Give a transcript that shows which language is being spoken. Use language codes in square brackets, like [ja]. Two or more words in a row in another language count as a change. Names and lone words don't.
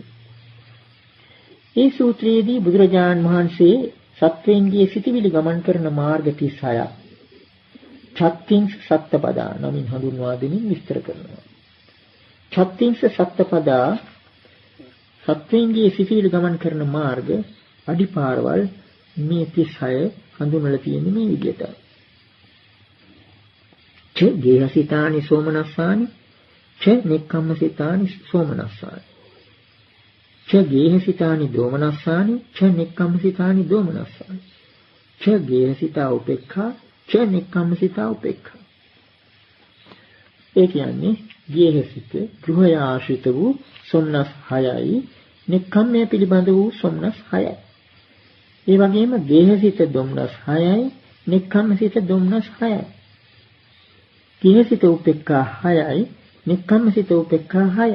[si] මේ සූත්‍රයේදී බුදුරජාණන් වහන්සේ සත්වයන්ගේ සිටිවිලි ගමන් කරන මාර්ග 36ක් [pi] චත්තිංස සත්පදා [si] නමින් හඳුන්වා දෙමින් විස්තර කරනවා. [pi] චත්තිංස සත්පදා [si] සත්වයන්ගේ සිටිවිලි ගමන් කරන මාර්ග අඩිපාරවල් මේ 36 හඳුන්වලා තියෙන්නේ මේ විදිහට. [pi] ච ගේහසිතානි සෝමනස්සානි ච නික්කම්මසිතානි සෝමනස්සානි ච ගේහසිතානි දෝමනස්සානි ච නික්කම්මසිතානි දෝමනස්සානි ච ගේහසිතා උපේක්ඛා ච නික්කම්මසිතා උපේක්ඛා. [si] ඒ කියන්නේ ගේහසිත ගෘහය ආශ්‍රිත වූ සොම්නස් 6යි, නික්කම්මය පිළිබඳ වූ සොම්නස් 6යි. ඒ වගේම ගේහසිත දොම්නස් 6යි, නික්කම්මසිත දොම්නස් 6යි. [pi] ගේහසිත උපේක්ඛා [si] 6යි, [pi] නික්කම්මසිත උපේක්ඛා [si] 6යි.